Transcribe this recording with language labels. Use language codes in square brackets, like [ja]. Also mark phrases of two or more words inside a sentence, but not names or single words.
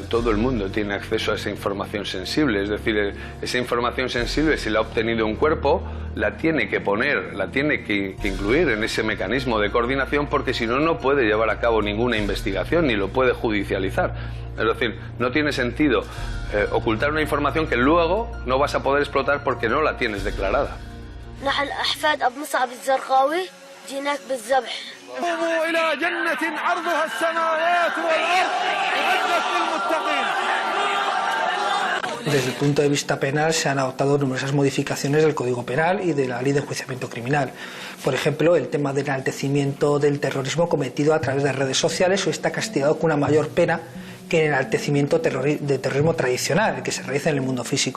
[es] Todo el mundo tiene acceso a esa información sensible, es decir, esa información sensible, si la ha obtenido un cuerpo, la tiene que poner, la tiene que incluir en ese mecanismo de coordinación, porque si no, no puede llevar a cabo ninguna investigación ni lo puede judicializar. Es decir, no tiene sentido ocultar una información que luego no vas a poder explotar porque no la tienes declarada. [ar] نحن أحفاد أبو مصعب الزرقاوي جيناك بالذبح. قوموا إلى جنة عرضها السماوات والأرض أعدت للمتقين. [es] Desde el punto de vista penal se han adoptado numerosas modificaciones del Código Penal y de la Ley de Enjuiciamiento Criminal. Por ejemplo, el tema del enaltecimiento del terrorismo cometido a través de redes sociales o está castigado con una mayor pena que el enaltecimiento de terrorismo tradicional, el que se realiza en el mundo físico.